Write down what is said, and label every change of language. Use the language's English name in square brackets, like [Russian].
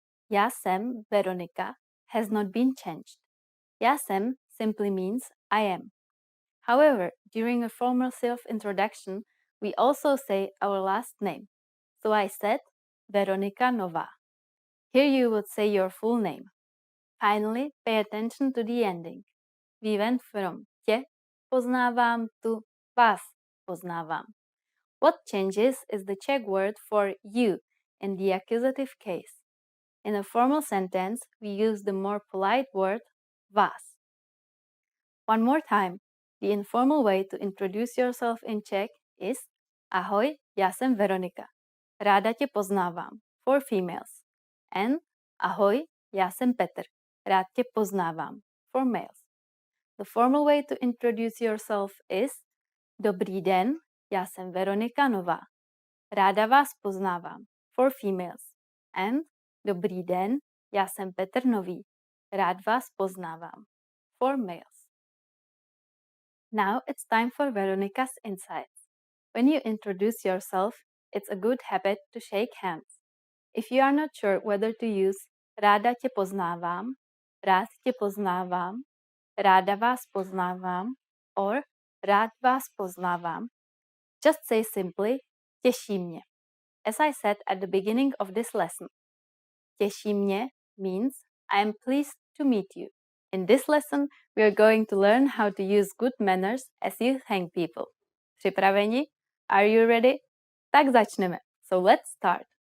[English] Já jsem Veronika has not been changed. Já jsem simply means I am. However, during a formal self-introduction, we also say our last name. So I said Veronika Nová. Here you would say your full name. Finally, pay attention to the ending. We went from tě poznávám to vás poznávám. What changes is the Czech word for you in the accusative case. In a formal sentence, we use the more polite word vás. One more time, the informal way to introduce yourself in Czech is [Czech] Ahoj, já jsem Veronika. Ráda tě poznávám [English] for females. And [Czech] Ahoj, já jsem Petr. Rád tě poznávám [English] for males. The formal way to introduce yourself is [Czech] Dobrý den, já jsem Veronika Nová. Ráda vás poznávám [English] for females. And [Czech] Dobrý den, já jsem Petr Nový. Rád vás poznávám [English] for males. Now it's time for Veronika's insights. When you introduce yourself, it's a good habit to shake hands. If you are not sure whether to use ráda tě poznávám, rád tě poznávám, ráda vás poznávám, or rád vás poznávám, just say simply těší mě. As I said at the beginning of this lesson, těší mě means I am pleased to meet you. In this lesson, we are going to learn how to use good manners as you thank people. [Czech] Připraveni? [English] Are you ready? [Czech] Tak začneme. [English] So let's start.